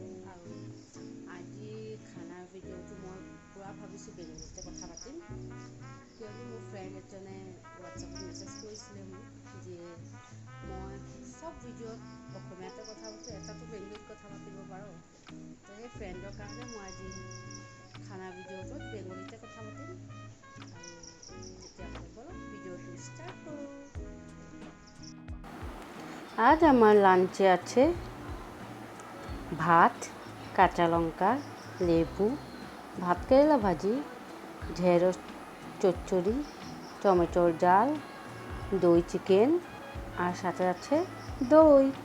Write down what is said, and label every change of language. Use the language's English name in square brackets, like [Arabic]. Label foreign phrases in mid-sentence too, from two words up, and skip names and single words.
[Assamese] আৰু আজি খানাৰ ভিডিঅ'টো মই পূৰা ভাবিছোঁ বেংগলীতে কথা পাতিম, কিয়নো মোৰ ফ্ৰেণ্ড এজনে হোৱাটছআপত মেছেজ কৰিছিলে মোক যে মই চব ভিডিঅ'ত অসমীয়াতে কথা পাতোঁ, এটাতো বেংগলীত কথা পাতিব পাৰোঁ। তো সেই ফ্ৰেণ্ডৰ কাৰণে মই আজি খানা ভিডিঅ'টোত বেংগলীতে কথা পাতিম। আৰু তেতিয়াহ'লে বলক ভিডিঅ'টো ষ্টাৰ্ট কৰোঁ। [Bangla] আজ আমার লাঞ্চে আছে ভাত, কাঁচা লঙ্কা, লেবু, ভাত কেরেলা ভাজি, ঢেঁড়স চচ্চড়ি, টমেটোর ডাল, দই চিকেন আর সাথে আছে দই।